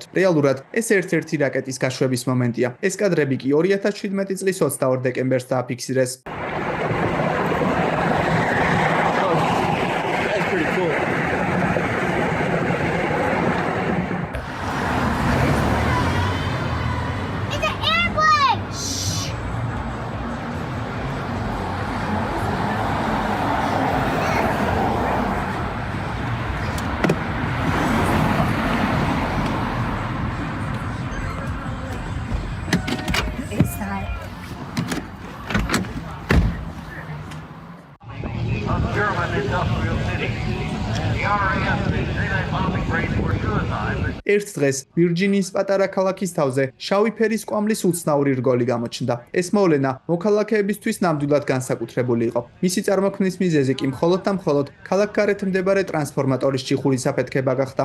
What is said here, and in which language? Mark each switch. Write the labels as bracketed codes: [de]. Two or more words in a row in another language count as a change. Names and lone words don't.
[ka] რეალურად ეს ერთ-ერთი რაკეტის გაშვების მომენტია. ეს კადრები კი 2017 წლის 22 დეკემბერს დააფიქსირეს. [en] That's pretty cool. It's an airplane! Shh! What is that? German industrial city. The RAF say that bombing raids were suicide. [ka] ერთ დღეს ვირჯინიის პატარა ქალაქის თავზე შავი ფერის კვამლის უცნაური რგოლი გამოჩნდა. ეს მოვლენა მოქალაქეებისთვის ნამდვილად განსაკუთრებული იყო. მისი წარმოქმნის მიზეზი კი მხოლოდ და მხოლოდ ქალაქგარეთ მდებარე ტრანსფორმატორის ჭიხურის აფეთქება გახდა.